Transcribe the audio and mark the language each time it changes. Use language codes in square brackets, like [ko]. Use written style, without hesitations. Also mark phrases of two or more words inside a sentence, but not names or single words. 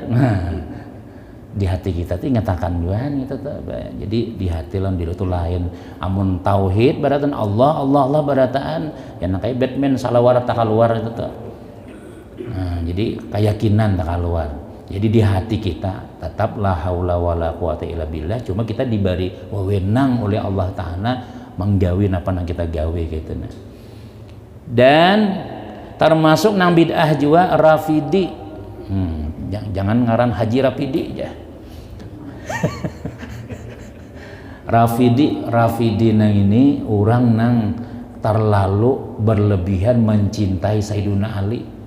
[bjn] Nah di hati kita tuh ingatakan juga gitu tuh. Jadi di hati lawan diri itu lain. Amun tauhid barataan Allah barataan yang kayak Batman salawar tak keluar itu tuh. Nah, jadi keyakinan tak keluar. Jadi di hati kita tetap [ar] لا حول ولا قوة إلا بالله, [bjn] cuma kita diberi wewenang oleh Allah Ta'ala menggawe apa nang kita gawe gitu nah. Dan termasuk nang bid'ah juga Rafidi. Jangan ngaran Haji Rafidi aja. Rafidi nang ini orang nang terlalu berlebihan mencintai Sayyiduna Ali.